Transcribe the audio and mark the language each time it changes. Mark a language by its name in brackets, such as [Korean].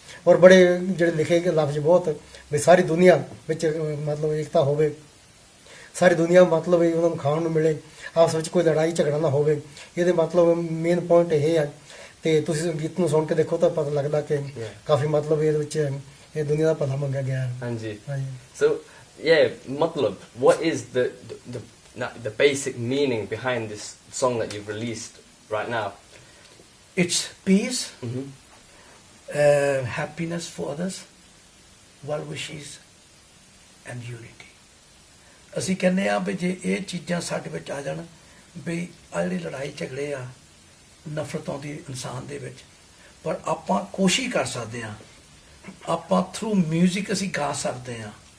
[Punjabi] ਔਰ ਬੜੇ ਜਿਹੜੇ ਲਿਖੇ ਗਏ ਲਫ਼ਜ਼ ਬਹੁਤ ਵੀ ਸਾਰੀ ਦੁਨੀਆ ਵਿੱਚ ਮਤਲਬ ਏਕਤਾ ਹੋਵੇ, ਸਾਰੀ ਦੁਨੀਆ ਮਤਲਬ ਉਹਨਾਂ ਨੂੰ ਖਾਣ ਨੂੰ ਮਿਲੇ, ਆਪਸ ਵਿੱਚ ਕੋਈ ਲੜਾਈ ਝਗੜਾ ਨਾ ਹੋਵੇ। ਇਹਦੇ ਮਤਲਬ ਮੇਨ ਪੁਆਇੰਟ ਇਹ ਹੈ। ਤੇ ਤੁਸੀਂ ਗੀਤ ਨੂੰ ਸੁਣ ਕੇ ਦੇਖੋ ਤਾਂ ਪਤਾ ਲੱਗਦਾ ਕਿ ਕਾਫੀ ਮਤਲਬ ਇਹਦੇ ਵਿੱਚ ਇਹ ਦੁਨੀਆ ਦਾ ਭਲਾ ਮੰਗਿਆ ਗਿਆ ਹੈ। ਹਾਂਜੀ। [English] So yeah, ਮਤਲਬ what is the basic meaning behind this song that you've released right now? It's peace, happiness for others, well wishes and unity. [Punjabi] ਅਸੀਂ ਕਹਿੰਦੇ ਆ ਵੀ ਜੇ ਇਹ ਚੀਜ਼ਾਂ ਸਾਡੇ ਵਿੱਚ ਆ ਜਾਣ, ਵੀ ਆ ਜਿਹੜੀ ਲੜਾਈ ਝਗੜੇ ਆ, ਨਫ਼ਰਤ ਆਉਂਦੀ ਇਨਸਾਨ ਦੇ ਵਿੱਚ, ਪਰ ਆਪਾਂ ਕੋਸ਼ਿਸ਼ ਕਰ ਸਕਦੇ ਹਾਂ, ਆਪਾਂ ਥਰੂ ਮਿਊਜ਼ਿਕ ਅਸੀਂ ਗਾ ਸਕਦੇ ਹਾਂ।